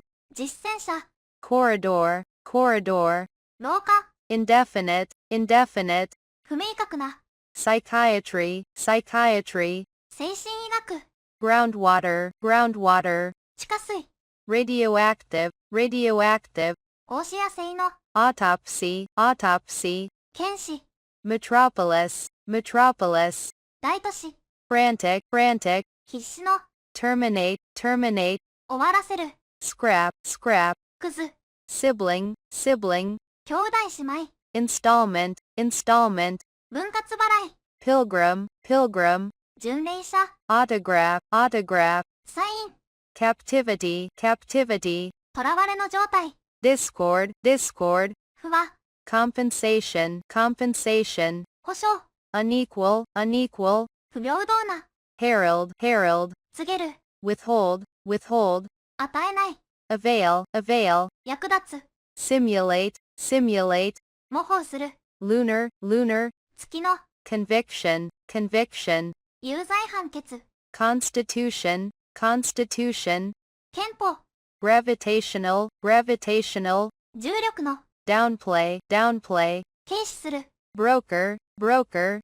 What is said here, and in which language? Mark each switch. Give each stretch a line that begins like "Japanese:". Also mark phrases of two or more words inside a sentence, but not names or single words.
Japanese: 実践者、
English: corridor, corridor,
Japanese: 廊下、
English: indefinite, indefinite,
Japanese: 不明確な、
English: psychiatry, psychiatry,
Japanese: 精神医学、
English: groundwater, groundwater,
Japanese: 地下水、
English: radioactive, radioactive,
Japanese: 放射野生の、
English: autopsy, autopsy,
Japanese: 検視、
English: metropolis, metropolis,
Japanese: 大都市、
English: frantic, frantic,
Japanese: 必死の、
English: terminate, terminate,
Japanese: 終わらせる、
English: scrap, scrap,
Japanese: クズ、
English: sibling, sibling,
Japanese: 兄弟姉妹、
English: installment, installment,
Japanese: 分割払い、
English: pilgrim, pilgrim,
Japanese: 巡礼者、
English: autograph, autograph,
Japanese: サイン、
English: captivity, captivity,
Japanese: 囚われの状態、
English: discord, discord,
Japanese: 不和、
English: compensation, compensation,
Japanese: 保障、
English: unequal, unequal,
Japanese: 不平等な、
English: herald, herald,
Japanese: 告げる、
English: withhold, withhold,
Japanese: 与えない、
English: avail, avail,
Japanese: 役立つ、
English: simulate, simulate,
Japanese: 模倣する、
English: lunar, lunar,
Japanese: 月の、
English: conviction, conviction,
Japanese: 有罪判決、
English: constitution, constitution,
Japanese: 憲法、
English: gravitational, gravitational,
Japanese: 重力の、
English: downplay, downplay,
Japanese: 軽視する、
English: broker, broker,